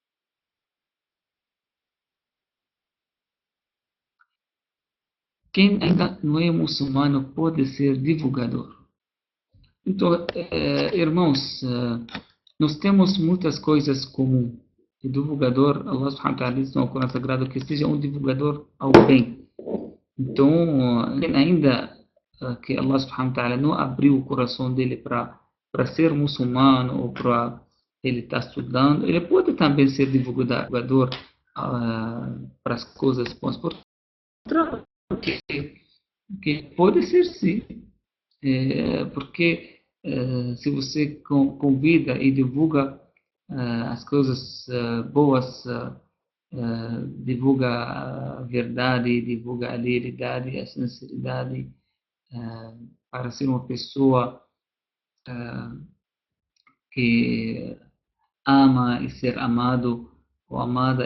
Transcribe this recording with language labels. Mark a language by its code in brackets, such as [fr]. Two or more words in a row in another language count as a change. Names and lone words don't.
[pt] Quem ainda não é muçulmano pode ser divulgador. Então, irmãos, nós temos muitas coisas comuns. O divulgador, [ar] الله سبحانه وتعالى [pt] diz no Corão Sagrado que seja um divulgador ao bem. Então, ainda que [ar] الله سبحانه وتعالى [pt] não abriu o coração dele para ser muçulmano ou para ele estar estudando, ele pode também ser divulgador para as coisas boas. Porque pode ser sim, porque se você convida e divulga as coisas boas, divulga a verdade, divulga a lealidade, a sinceridade, para ser uma pessoa que ama e ser amado ou amada.